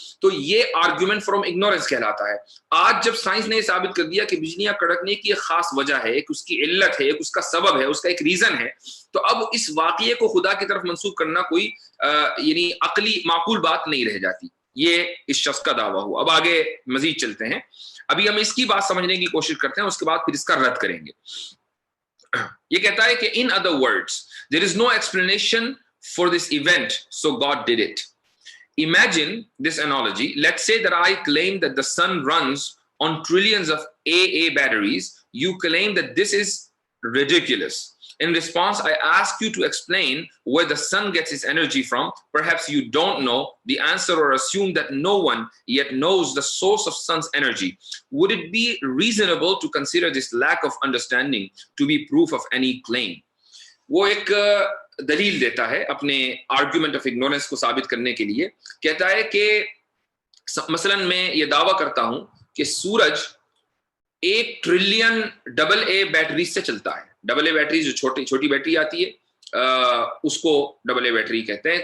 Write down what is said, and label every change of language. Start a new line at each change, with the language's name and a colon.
Hindi: तो ये argument from ignorance कहलाता है। आज जब साइंस ने साबित कर दिया कि बिजलियां कड़कने की एक खास वजह है, एक उसकी इल्लत है, एक उसका सबब है, उसका एक रीजन है, तो अब इस वाकये को खुदा की तरफ मंसूब करना कोई यानी अकली माकूल बात नहीं रह जाती। ये इस शख्स का दावा हुआ। अब आगे मजीद चलते हैं, अभी हम इसकी बात समझने की कोशिश करते हैं, उसके बाद फिर इसका रद्द करेंगे। ये कहता है कि
English: In other words there is no explanation for this event so God did it. Imagine this analogy. Let's say that I claim that the sun runs on trillions of AA batteries. You claim that this is ridiculous. In response, I ask you to explain where the sun gets its energy from. Perhaps you don't know the answer or assume that no one yet knows the source of sun's energy. Would it be reasonable to consider this lack of understanding to be proof of any claim?
Hindi: वो एक दलील देता है अपने argument of ignorance को साबित करने के लिए। कहता है कि मसलन मैं ये दावा करता हूं कि सूरज 1 ट्रिलियन AA बैटरी से चलता है। AA बैटरी जो छोटी बैटरी आती है उसको AA बैटरी कहते हैं।